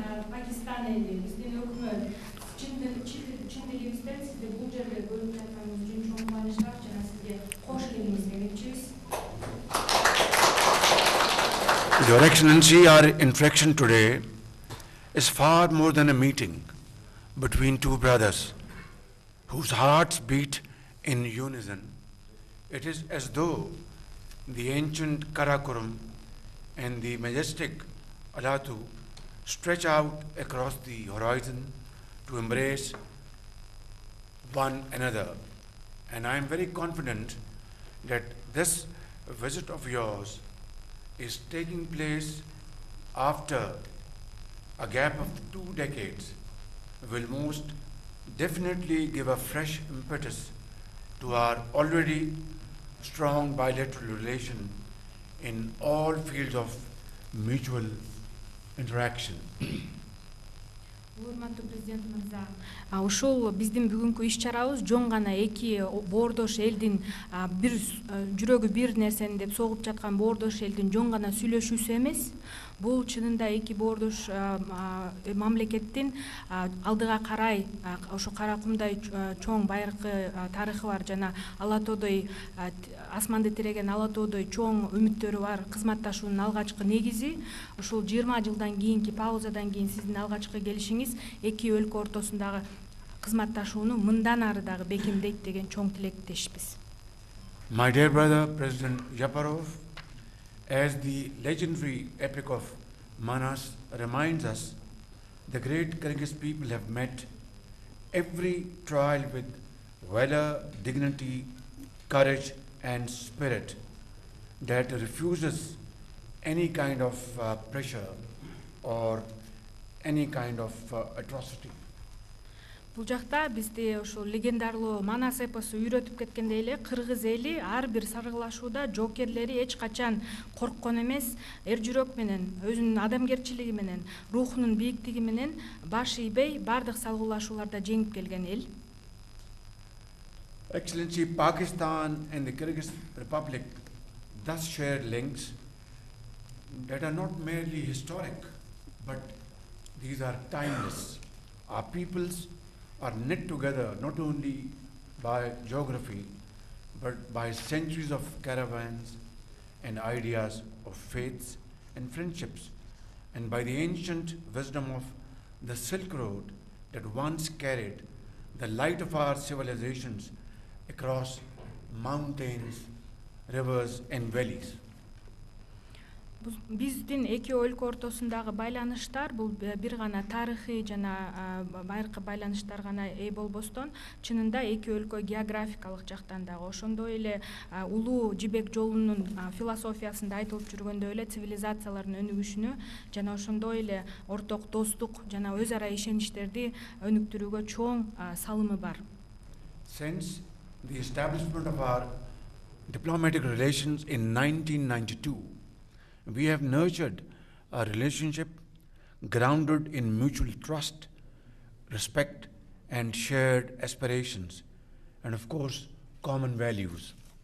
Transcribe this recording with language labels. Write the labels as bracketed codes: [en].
[ky] Pakistan eli, bizdin hökümet, çin dilimizden sizde bu жерде bölüp жатканыңыз үчүн чоң кубанычтар жана сизге кош келиңиз демекчибиз. [en] Your Excellency, our interaction today is far more than a meeting between two brothers whose hearts beat in unison. It is as though the ancient Karakoram and the majestic Alatu stretch out across the horizon to embrace one another. And I am very confident that this visit of yours is taking place after a gap of 2 decades will most definitely give a fresh impetus to our already strong bilateral relation in all fields of mutual interaction. [ky] Урматтуу президент мырза, ушул биздин бүгүнкү иш-чарабыз жон гана эки боордош элдин бир жүрөгү бир нерсени деп согуп жаткан боордош элдин жон гана сүйлөшүүсү эмес. Бул чынында эки боордош мамлекеттин алдыга карай ошо Каракумдай чоң байыркы тарыхы бар жана Ала тоодой асманды тиреген Ала тоодой чоң үмүттөрү бар кызматташуунун алгачкы негизи. Ушул 20 жылдан кийинки паузадан кийин сиздин алгачкы келишиңиз эки өлкө ортосундагы кызматташууну мындан ары дагы бекемдейт деген чоң тилектешпиз. [en] My dear brother, President Yaparov, as the legendary epic of Manas reminds us, the great Kyrgyz people have met every trial with valor, dignity, courage, and spirit that refuses any kind of pressure or any kind of atrocity. [ky] Бул жакта бизди ошол легендарлуу Манас эпосу үйрөтүп кеткендей эле кыргыз эли ар бир саргылашууда жоокерлери эч качан корккон эмес, эр жүрөк менен, өзүнүн адамгерчилиги менен, рухунун бийиктиги менен баш ийбей бардык салгылашууларда жеңип келген эл. [en] Excellency, Pakistan and the Kyrgyz Republic thus share links that are not merely historic, but these are timeless. Our peoples are knit together not only by geography, but by centuries of caravans and ideas of faiths and friendships, and by the ancient wisdom of the Silk Road that once carried the light of our civilizations across mountains, rivers, and valleys. [ky] Биздин эки өлкө ортосундагы байланыштар бул бир гана тарыхый жана байыркы байланыштар гана болбостон, чынында эки өлкө географикалык жактан дагы ошондой эле улуу жибек жолунун философиясында айтылып жүргөндөй эле цивилизациялардын өнүгүшүнө жана ошондой эле орток достук жана өз ара ишеничтерди өнүктүрүүгө чоң салымы бар. [en] Since the establishment of our diplomatic relations in 1992, we have nurtured a relationship grounded in mutual trust, respect, and shared aspirations, and of course, common values.